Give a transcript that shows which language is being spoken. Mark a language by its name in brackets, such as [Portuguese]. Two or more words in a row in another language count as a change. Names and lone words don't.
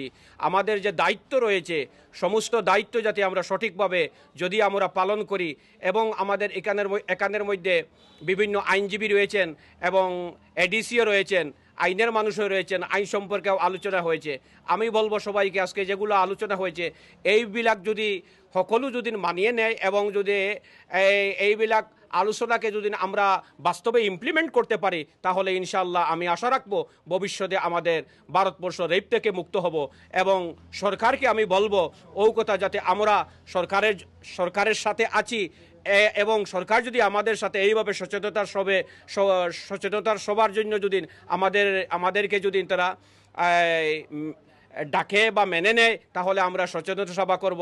[Bangla] আমাদের যে দায়িত্ব রয়েছে, সমস্ত দায়িত্ব যাতে আমরা সঠিকভাবে যদি আমরা পালন করি, এবং আমাদের এখানের মধ্যে বিভিন্ন আইনজীবী রয়েছেন এবং এডিসিও রয়েছেন, আইনের মানুষও রয়েছেন, আইন সম্পর্কেও আলোচনা হয়েছে। আমি বলবো সবাইকে আজকে যেগুলো আলোচনা হয়েছে এইবিলাক যদি সকলো যদি মানিয়ে নেয় এবং যদি এইবিলাক আলোচনাকে যদি আমরা বাস্তবে ইমপ্লিমেন্ট করতে পারি, তাহলে [Arabic] إن شاء الله [Bangla] আমি আশা রাখবো ভবিষ্যতে আমাদের ভারতবর্ষ রেপ থেকে মুক্ত হব। এবং সরকারকে আমি বলবো ও কথা যাতে আমরা সরকারের সাথে আছি, এবং সরকার যদি আমাদের সাথে এইভাবে সচেতনতার সবার জন্য যদি আমাদেরকে যদি তারা ডাকে বা মেনে নেয়, তাহলে আমরা সচেতনতা সভা করবো।